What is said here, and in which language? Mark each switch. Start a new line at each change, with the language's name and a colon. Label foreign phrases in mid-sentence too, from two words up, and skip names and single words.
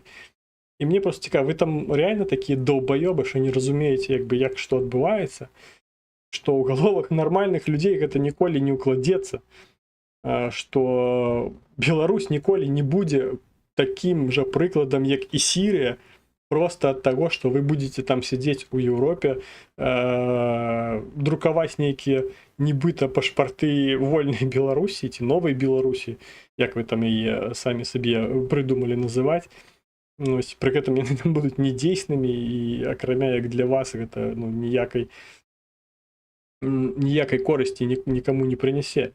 Belarusian: І мне проста цікава, вы там реально такія даўбаёбы, што не разумееце, як бы, як што адбываецца, што ў галовах нармальных людзей гэта ніколі не ўкладзецца, што Беларусь ніколі не будзе такім жа прыкладам, як і Сірыя,
Russian: просто от того, что вы будете там сидеть у Европе,
Belarusian: друкаваць нейкія нібыта пашпарты вольнай Беларусі ці новай Беларусі, як вы там яе самі сабе прыдумалі называць. Ось, пры гэтым яны там будуць недзейснымі, і акрамя як для вас гэта ніякай корысці нікому не прынясе.